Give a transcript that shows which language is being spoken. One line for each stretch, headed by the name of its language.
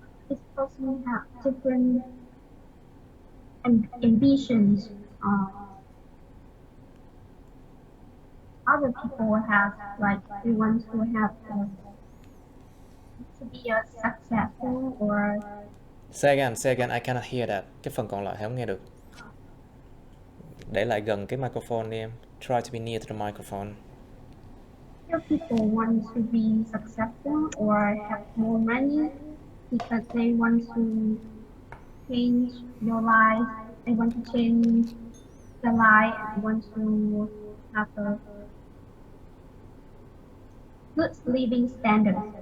English: Each person have different ambitions. Other people have like they want to have to be a successful or. Say again, I cannot hear that.
Vietnamese: Cái phần còn lại không nghe được. Để lại gần cái microphone đi em.
English: Try to be near to the microphone. Some people want to be successful or have more money because they want to change your life. They want to change the life and want to have a good living standard.